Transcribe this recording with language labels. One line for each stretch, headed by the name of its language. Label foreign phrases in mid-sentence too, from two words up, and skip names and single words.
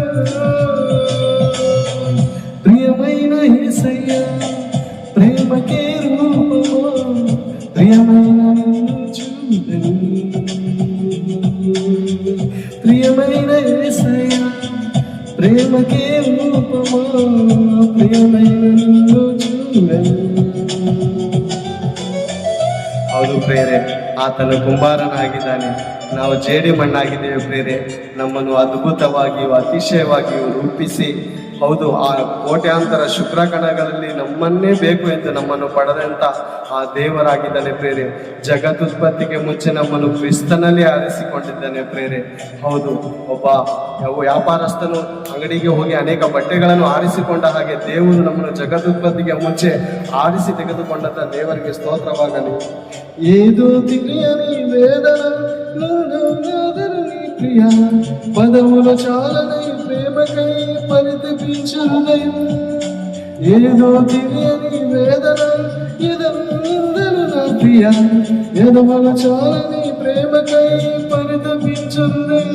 Telugu: ప్రియమైన యేసయ్యా ప్రేమకే రూపమా ప్రియమైన నిన్ను చూడని. ప్రియమైన యేసయ్యా ప్రేమకే రూపమా ప్రియమైన నిన్ను చూడని.
Kannada: ಹೌದು ಪ್ರೇರೆ, ಆತನು ಕುಂಬಾರನಾಗಿದ್ದಾನೆ, ನಾವು ಜೇಡಿ ಮಣ್ಣಾಗಿದ್ದೇವೆ ಪ್ರೇರೆ. ನಮ್ಮನ್ನು ಅದ್ಭುತವಾಗಿಯೂ ಅತಿಶಯವಾಗಿಯೂ ರೂಪಿಸಿ, ಹೌದು ಆ ಕೋಟ್ಯಾಂತರ ಶುಕ್ರಕಣಗಳಲ್ಲಿ ನಮ್ಮನ್ನೇ ಬೇಕು ಎಂದು ನಮ್ಮನ್ನು ಪಡೆದಂಥ ಆ ದೇವರಾಗಿದ್ದಾನೆ ಪ್ರೇರೆ. ಜಗದುತ್ಪತ್ತಿಗೆ ಮುಂಚೆ ನಮ್ಮನ್ನು ಕ್ರಿಸ್ತನಲ್ಲಿ ಆರಿಸಿಕೊಂಡಿದ್ದಾನೆ ಪ್ರೇರೆ. ಹೌದು, ಒಬ್ಬ ವ್ಯಾಪಾರಸ್ಥನು ಅಂಗಡಿಗೆ ಹೋಗಿ ಅನೇಕ ಬಟ್ಟೆಗಳನ್ನು ಆರಿಸಿಕೊಂಡ ಹಾಗೆ ದೇವರು ನಮ್ಮನ್ನು ಜಗದುತ್ಪತ್ತಿಗೆ ಮುಂಚೆ ಆರಿಸಿ ತೆಗೆದುಕೊಂಡಂಥ ದೇವರಿಗೆ ಸ್ತೋತ್ರವಾಗಲಿ.
Telugu: ఏదో తెలియని వేదన నాదరుని ప్రియ పదముల చాలని ప్రేమకై పరితపించు హృదయం. ఏదో తెలియని వేదన నిందలు నా ప్రియ ఎదముల చాలని ప్రేమకై పరితపించు హృదయం.